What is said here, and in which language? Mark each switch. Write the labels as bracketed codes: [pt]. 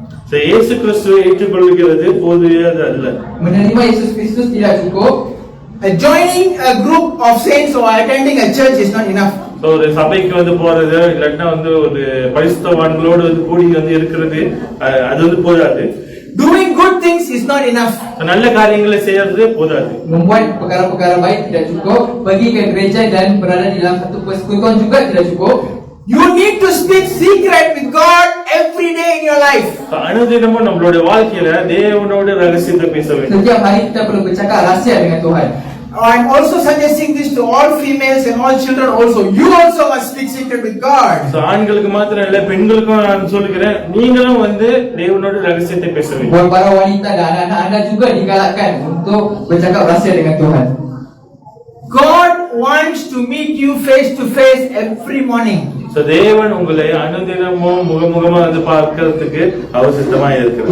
[ta] So இயேசு கிறிஸ்துவை ஏற்றுக்கொள்கிறது போதுமானது அல்ல. [ms] Menerima Yesus Kristus tidak cukup. [en] Joining a group of saints or attending a church is not enough. [ta] So ஒரு சபைக்கு வந்து போறது இல்லன்னா வந்து ஒரு பரிசுத்தவான்களோடு வந்து கூடி வந்து இருக்கிறது அது வந்து போதாது. [en] Doing good things is not enough. [ta] நல்ல காரியங்களை செய்யறது போதாது. [ms] Membuat perkara-perkara baik tidak cukup. Pergi ke gereja dan berada di dalam satu persekutuan juga tidak cukup. [en] You need to speak secret with God every day in your life. [ta] அனுதினமும் நம்மளுடைய வாழ்க்கையில தேவனோட ரகசியத்தை பேச வேண்டும். [ms] Setiap hari kita perlu bercakap rahsia dengan Tuhan. [en] I'm also suggesting this to all females and all children also. You also must speak secret with God. [ta] So ஆண்களுக்கு மாத்திரம் இல்ல, பெண்களுக்கும் நான் சொல்லுகிறேன், நீங்களும் வந்து தேவனோட ரகசியத்தை பேச வேண்டும். [ms] Buat para wanita dan anak-anak anda juga digalakkan untuk bercakap rahsia dengan Tuhan. [en] God wants to meet you face to face every morning. [ta] So தேவன் உங்களை அனுதினமும் முகமுகமா வந்து பார்க்கிறதுக்கு அவர் சித்தமா இருக்கிறார்.